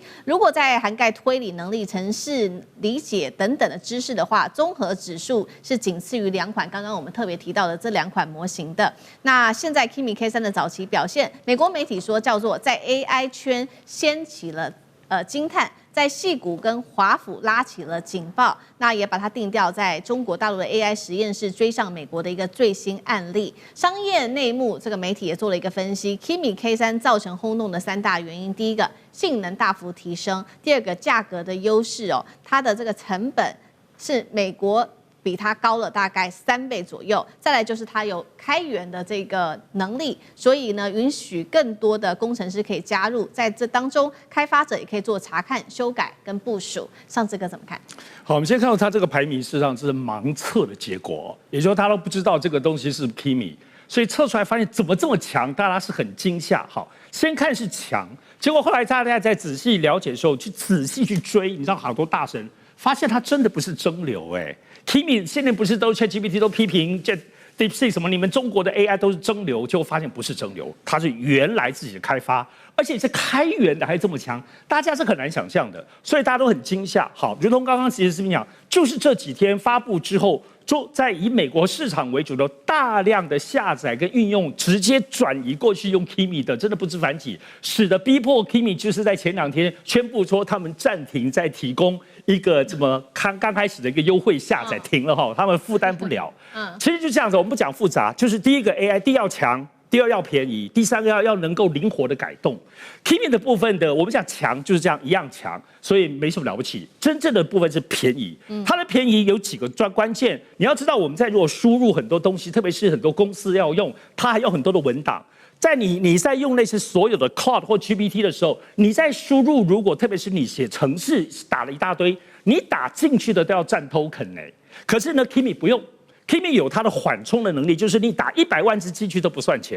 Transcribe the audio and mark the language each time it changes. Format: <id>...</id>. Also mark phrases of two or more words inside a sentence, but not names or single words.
<zh>如果在涵蓋推理能力、程式理解等等的知識的話，綜合指數是僅次於2款剛剛我們特別提到的這2款模型的。那現在 Kimi K3的早期表現，美國媒體說叫做在 AI 圈掀起了驚嘆，在矽谷跟華府拉起了警報，那也把它定調在中國大陸的 AI 實驗室追上美國的一個最新案例。商業內幕這個媒體也做了一個分析 ，Kimi K3 造成轟動的3大原因：第一個，性能大幅提升；第二個，價格的優勢它的這個成本是美國。比它高了大概3倍左右，再來就是它有開源的這個能力，所以呢，允許更多的工程師可以加入，在這當中，開發者也可以做查看、修改跟部署。上次哥怎麼看？好，我們先看到它這個排名，事實上是盲測的結果，也就是他都不知道這個東西是 Kimi，所以測出來發現怎麼這麼強，大家是很驚嚇。好，先看是強，結果後來大家在仔細了解的時候，去仔細去追，你知道好多大神發現它真的不是蒸餾Kimi 現在不是都 ChatGPT 都批評這 DeepSeek 什麼，你們中國的 AI 都是蒸餾，結果發現不是蒸餾，它是原來自己的開發，而且是開源的還這麼強，大家是很難想象的，所以大家都很驚嚇。好，如同剛剛其實是講，就是這幾天發布之後，就在以美國市場為主的大量的下載跟運用，直接轉移過去用 Kimi 的，真的不知反幾，使得逼迫 Kimi 就是在前2天宣布說他們暫停在提供一個這麼剛開始的一個優惠下載停了他們負擔不了。其實就這樣子，我們不講複雜，就是第一個 AI 第一要強，第2要便宜，第3個要能夠靈活的改動。Kimi 的部分的，我們講強就是這樣一樣強，所以沒什麼了不起。真正的部分是便宜，它的便宜有幾個關鍵，你要知道我們在如果輸入很多東西，特別是很多公司要用，它還有很多的文檔。在你在用那些所有的 Cloud 或 GPT 的時候，你在輸入，如果特別是你寫程式打了一大堆，你打進去的都要占 token 可是呢 Kimi 不用 ，Kimi 有它的緩衝的能力，就是你打100萬隻進去都不算錢。</zh>